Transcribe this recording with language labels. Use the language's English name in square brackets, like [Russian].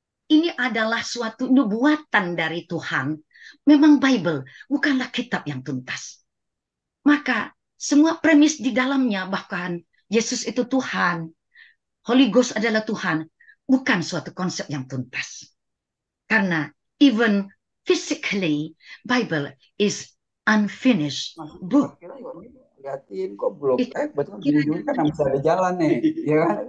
[Indonesian] Ini adalah suatu nubuatan dari Tuhan. Memang Bible bukanlah kitab yang tuntas. Maka semua premis di dalamnya, bahkan Yesus itu Tuhan, Holy Ghost adalah Tuhan, bukan suatu konsep yang tuntas. [English] Karena even physically, Bible is unfinished book. [Indonesian] Liatin kok belum berarti kan di Kira-kira ujung kan masih ada jalan nih, ya kan?